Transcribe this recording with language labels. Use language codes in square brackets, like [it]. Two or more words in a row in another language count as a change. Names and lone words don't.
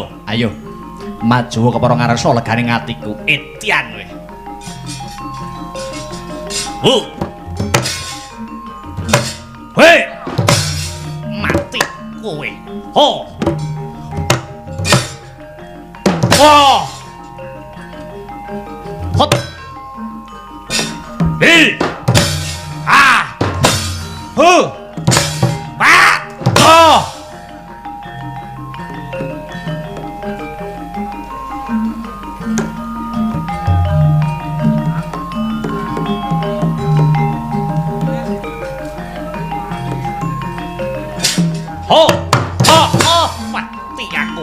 [jv] Ayo, maju ke para ngarsa leganing atiku. Etian kowe. Hei! Mati kowe. Ho. Wah. Hot. Hei. Ah. Hu. Ba. Oh. Ho, mati aku.